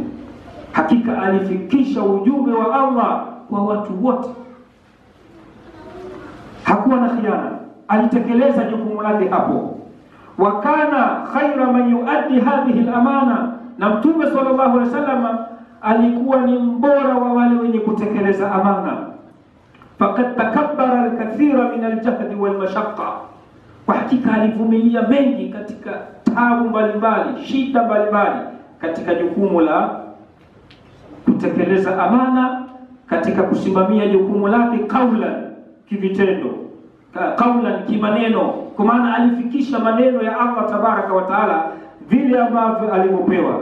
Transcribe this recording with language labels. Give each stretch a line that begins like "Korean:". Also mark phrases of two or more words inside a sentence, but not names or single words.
Swahili: Hakika alifikisha ujumbe wa Allah kwa watu wote, hakuwa na khiana, alitekeleza jukumu lake hapo.
Arabic: وكان خير من يؤدي هذه الأمانة,
Swahili: na mtume
Arabic: صلى الله عليه وسلم
Swahili: alikuwa ni mbora wa wale wenye kutekeleza amana.
Arabic: فقد تكبد الكثير من الجهد والمشقة,
Swahili: kwa hakika alivumilia mengi katika taabu mbalimbali, shida mbalimbali katika jukumu la kutekeleza amana, katika kusimamia jukumu lake kaulan, kivitendo, kaulan kimaneno, kwa maana alifikisha maneno ya Allah
Arabic: تبارك وتعالى
Swahili: vile ambavyo alivyopewa.